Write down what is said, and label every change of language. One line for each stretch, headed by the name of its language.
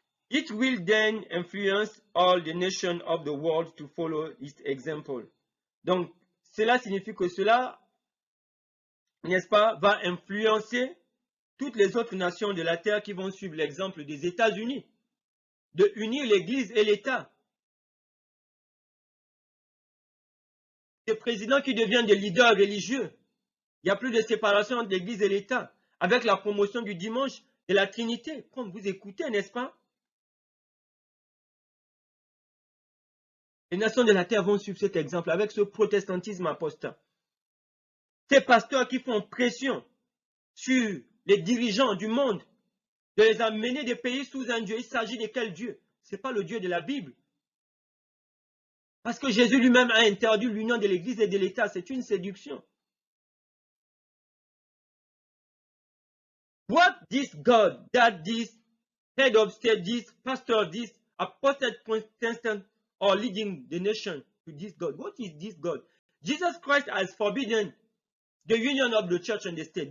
English: It will then influence all the nations of the world to follow its example.
French: Donc, cela signifie que cela, n'est-ce pas, va influencer toutes les autres nations de la terre qui vont suivre l'exemple des États-Unis, de unir l'Église et l'État. Des présidents qui deviennent des leaders religieux. Il n'y a plus de séparation entre l'Église et l'État, avec la promotion du dimanche de la Trinité. Comme vous écoutez, n'est-ce pas? Les nations de la terre vont suivre cet exemple avec ce protestantisme apostat. Ces pasteurs qui font pression sur les dirigeants du monde de les amener des pays sous un Dieu. Il s'agit de quel Dieu? Ce n'est pas le Dieu de la Bible. Parce que Jésus lui-même a interdit l'union de l'Église et de l'État. C'est une séduction.
English: What this God, that this head of state, this pastor, this apostate Protestant are leading the nation to this God? What is this God? Jesus Christ has forbidden the union of the church and the state.